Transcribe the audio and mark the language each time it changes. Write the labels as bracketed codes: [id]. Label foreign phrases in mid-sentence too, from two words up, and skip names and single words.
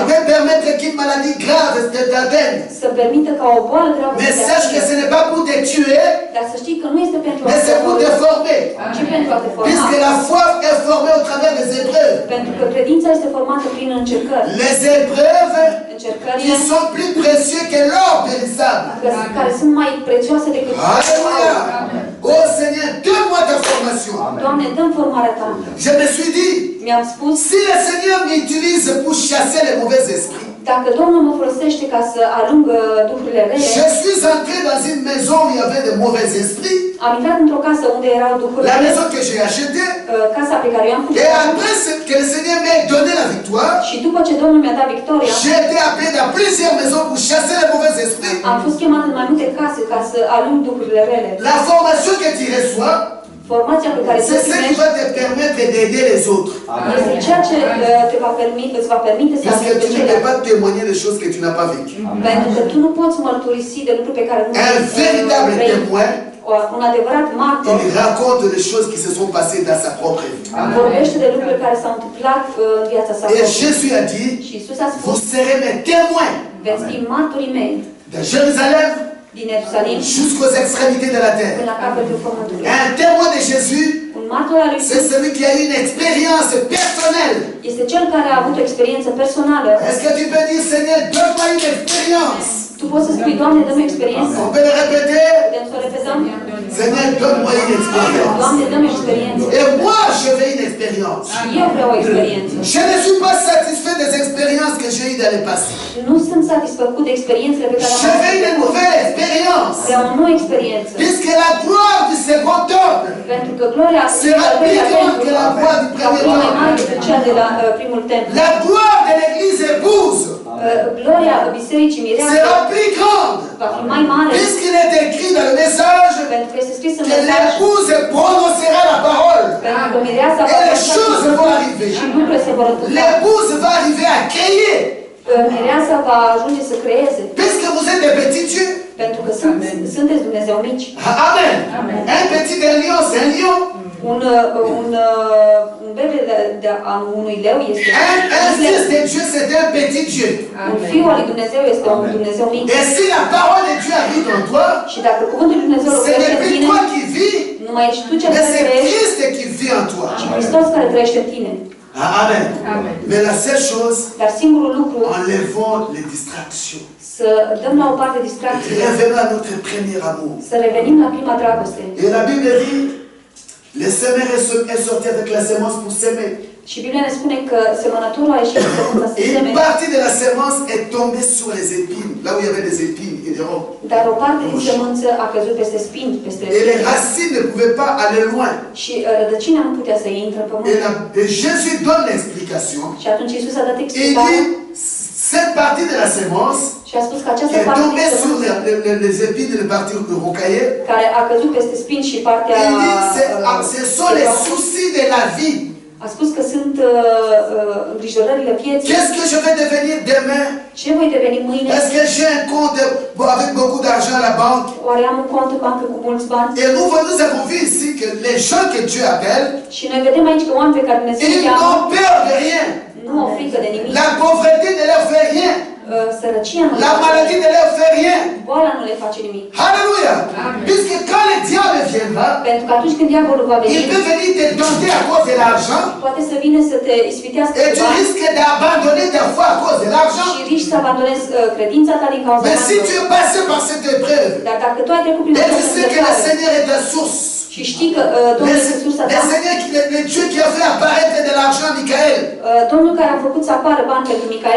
[fr] peut permettre qu'une maladie grave t'atteigne. [ro] să permită ca o boală gravă să [fr] Mais [ro] te [fr] sache que [ro] atingă. [fr] ce n'est pas pour te tuer, [ro] Dar să știi că nu este pentru a [fr] mais c'est pour te former. [ro] ci pentru a te [fr] Puisque [ro] forma. [fr] la foi est formée au travers des épreuves. [ro] Pentru că credința este formată prin încercări. [fr] Les épreuves qui [ro] Încercările [fr] sont plus précieux que l'or périssable. [ro] care sunt mai prețioase decât [fr] Alléluia. Oh Seigneur, donne-moi ta formation. [ro] Doamne, dă-mi formarea Ta. [fr] Je me suis dit, [ro] Mi-am spus, [fr] si le Seigneur m'utilise pour chasser les mauvais esprits, [ro] dacă Domnul mă folosește ca să alungă duhurile rele, [fr] je suis entré dans une maison où il y avait de mauvais esprits, [ro] am intrat într-o casă unde erau duhurile [fr] la [ro] rele, [fr] maison que j'ai achetée, [ro] casa pe care eu am [fr] et [ro] cumpărat. [fr] après que le Seigneur m'ait donné la victoire, [ro] Și după ce Domnul mi-a dat victoria, [fr] j'ai été appelé dans plusieurs maisons pour chasser les mauvais esprits. [ro] am fost chemat în mai multe case ca să alung duhurile rele. [fr] La formation que tu reçois, [ro] Formația pe care tu [fr] c'est [ro] o [fr] ce qui [ro] primești [fr] va te permettre d'aider les autres. [ro] este ceea ce îți va permite să [fr] Puisque [ro] ajungi pe [fr] tu ne peux [ro] ceilalți. [fr] pas témoigner des choses que tu n'as pas vécues. [ro] Pentru că tu nu poți mărturisi de lucruri pe care nu [fr] Un véritable témoin, [ro] Un adevărat martor [fr] il raconte les choses qui se sont passées dans sa propre vie. [ro] vorbește de lucruri care s-au întâmplat în viața sa. [fr] Et Jésus a dit, [ro] Și Iisus a spus, [fr] vous serez mes témoins [ro] veți fi martorii mei [fr] de Jérusalem [ro] din Ierusalim [fr] jusqu'aux extrémités de la terre. [ro] până la capătul pământului. [fr] Un témoin de Jésus, [ro] Un martor al lui [fr] c'est [ro] Iisus [fr] celui qui a eu une expérience personnelle. [ro] este cel care a avut o experiență personală. [fr] Est-ce que tu peux dire, Seigneur, donne-moi une expérience? [ro] Tu poți să spui, Doamne, dă-mi experiență. [fr] On peut le répéter? [ro] Putem să o repetăm? [fr] Seigneur, donne-moi une expérience. [ro] Doamne, dă-mi experiență. [fr] Et moi, je veux une expérience. [ro] Și eu vreau o experiență. [fr] Je ne suis pas satisfait des expériences que j'ai eues dans le passé. [ro] Nu sunt satisfăcut de experiențele pe care [fr] Je [ro] am [fr] veux une [ro] avut. [fr] nouvelle expérience. [ro] Vreau o nouă experiență. [fr] Puisque la gloire du second temple [ro] Pentru că gloria [fr] sera plus grande que la gloire du [ro] va [fr] premier [ro] fi mai mare [fr] temple. [ro] decât cea de la primul templu. [fr] La gloire de l'église épouse [ro] Gloria bisericii mireasă [fr] sera plus grande. [ro] va fi mai mare [fr] Puisqu'il est écrit dans le message [ro] pentru că este scris în [fr] que [ro] mesaj [fr] l'épouse prononcera la parole. [ro] pentru că mireasa va [fr] Et les [ro] pronunța [fr] choses vont arriver. [ro] și lucrurile se vor întâmpla. [fr] L'épouse va arriver à créer. [ro] Mireasa va ajunge să creeze [fr] Puisque vous êtes des petits dieux. [ro] pentru că sunteți Dumnezeu mici. [fr] Amen. Un petit d'un lion, c'est un lion. [ro] Un bebe a unui leu este [fr] Un fils de Dieu, c'est un petit Dieu. [ro] un fiu al lui Dumnezeu este un Dumnezeu mic. [fr] Et si la parole de Dieu habite en toi, [ro] Și dacă cuvântul lui Dumnezeu [fr] ce [ro] locuiește [fr] n'est [ro] în [fr] plus [ro] tine, [fr] toi qui vis, [ro] nu mai ești tu cel [fr] mais [ro] care [fr] c'est [ro] trăiești, [fr] Christ qui vit en toi. [ro] ci Hristos care trăiește în tine. [fr] Amen. Mais la seule chose, [ro] Dar singurul lucru, [fr] enlevons les distractions. [ro] să dăm la o parte distracțiile, [fr] Revenons à notre premier amour. [ro] să revenim la prima dragoste. [fr] Et la Bible dit, le semeur est sorti avec la semence pour s'aimer. [ro] Și Biblia ne spune că semănătorul a ieșit cu sămânța să [fr] Et [ro] seme, [fr] une partie de la semence est tombée sur les épines, là où il y avait des épines et des robes. [ro] dar o parte din sămânță a căzut peste spini, peste [fr] Et les racines ne pouvaient pas aller loin. [ro] și rădăcina nu putea să intre în pământ. [fr] Et Jésus donne l'explication. [ro] Și atunci Iisus a dat [fr] Et il [ro] explicarea [fr] dit, cette partie de la semence [ro] și a spus că [fr] qui [ro] această [fr] est [ro] parte [fr] tombée [ro] din [fr] sur [ro] sămânță [fr] les épines et les parties rocaillées, [ro] care a căzut peste spini și partea [fr] il dit, ce sont les soucis de la vie. [ro] A spus că sunt îngrijorările vieții. [fr] Qu'est-ce que je vais devenir demain? [ro] Ce voi deveni mâine? [fr] Est-ce que j'ai un compte avec beaucoup d'argent à la banque? [ro] Oare am un cont în bancă cu mulți bani? [fr] Et nous avons vu ici que les gens que Dieu appelle, [ro] Și noi vedem aici că oameni pe care Dumnezeu îi [fr] ils [ro] cheamă [fr] n'ont peur de rien. [ro] nu au frică de nimic. [fr] La pauvreté ne leur fait rien. [ro] Sărăcia nu le [fr] La [ro] face [fr] maladie [ro] nimic. [fr] ne leur fait rien. [ro] Boala nu le face nimic. [fr] Alléluia. Puisque quand le diable viendra, [ro] Pentru că atunci când diavolul va veni, [fr] il peut venir te tenter à cause de l'argent. [ro] poate să vină să te ispitească [fr] Et [ro] cu [fr] tu [ro] bani [fr] risques d'abandonner ta foi à cause de l'argent. [ro] și riști să abandonezi credința ta din cauza [fr] Mais si tu [ro] banilor. [fr] es passé par cette épreuve, [ro] Dar dacă tu ai trecut prin [fr] et tu [ro] această [fr] sais que le [ro] încercare [fr] Seigneur est ta source, [ro] și știi că Domnul este sursa [fr] le [ro] ta, [fr] Seigneur, le Dieu qui a fait apparaître de l'argent, Michael, [ro] Domnul care a făcut să apară bani pentru Micael,